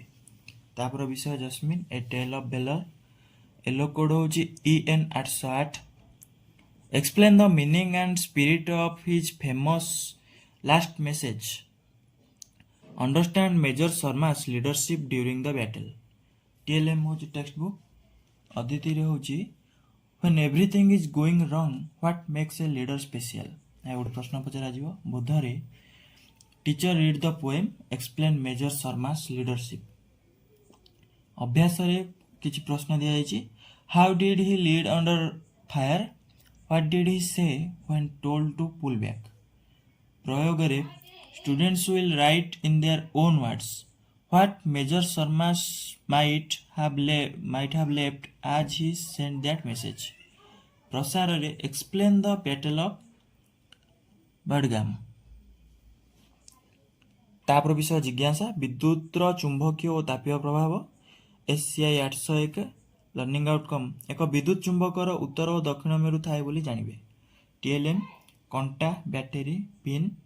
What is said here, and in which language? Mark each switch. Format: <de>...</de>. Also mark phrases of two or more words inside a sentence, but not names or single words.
<or>ତାପରେ ବିଷୟ ଜାସ୍ମିନ୍ ଏ ଟେଲ୍ ଅଫ୍ ଭେଲର।</or> <en>yellow code</en> <or>ହେଉଛି EN 808।</or> <en>Explain the meaning and spirit of his famous last message. Understand Major Sharma's leadership during the battle. TLM ହେଉଛି text book.</en> <or>ଅଦିତିରେ ହେଉଛି</or> <en>when everything is going wrong what makes a leader special।</en> <or>ଗୋଟେ ପ୍ରଶ୍ନ ପଚରାଯିବ।</or> <en>ବୋଧରେ teacher read the poem explain Major Sharma's leadership.</en> <or>ଅଭ୍ୟାସରେ କିଛି ପ୍ରଶ୍ନ ଦିଆଯାଇଛି।</or> <en>How did he lead under fire. What did he say when told to pull back। ପ୍ରୟୋଗରେ students will write in their own words what Major Sharma might have left as he sent that message। ପ୍ରସାରରେ explain the battle of ବଡ଼ଗାମ।</en> <or>ତାପରେ ବିଷୟ ଜିଜ୍ଞାସା ବିଦ୍ୟୁତର ଚୁମ୍ବକୀୟ ଓ ତାପୀୟ ପ୍ରଭାବ SCI 801।</or> <en>learning outcome</en> <or>ଏକ ବିଦ୍ୟୁତ୍ ଚୁମ୍ବକର ଉତ୍ତର ଓ ଦକ୍ଷିଣ ମେରୁ ଥାଏ ବୋଲି ଜାଣିବେ। TLM କଣ୍ଟା</or> <en>battery pin.</en>